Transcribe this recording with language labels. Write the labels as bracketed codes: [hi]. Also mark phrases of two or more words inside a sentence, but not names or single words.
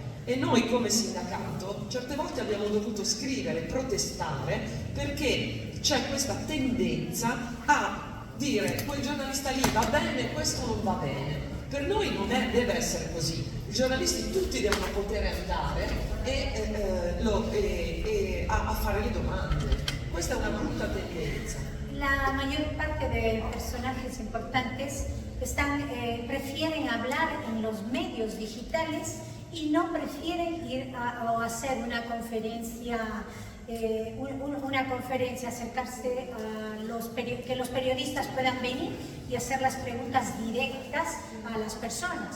[it] E noi come sindacato certe volte abbiamo dovuto scrivere, protestare, perché c'è questa tendenza a dire quel giornalista lì va bene, questo non va bene. Per noi non deve essere così. I giornalisti tutti devono poter andare a fare le domande. Questa è una brutta tendenza. [es] La mayor parte de personajes importantes prefieren hablar en los medios digitales y no prefieren ir a hacer una conferencia, acercarse a que los periodistas puedan venir y hacer las preguntas directas a las personas.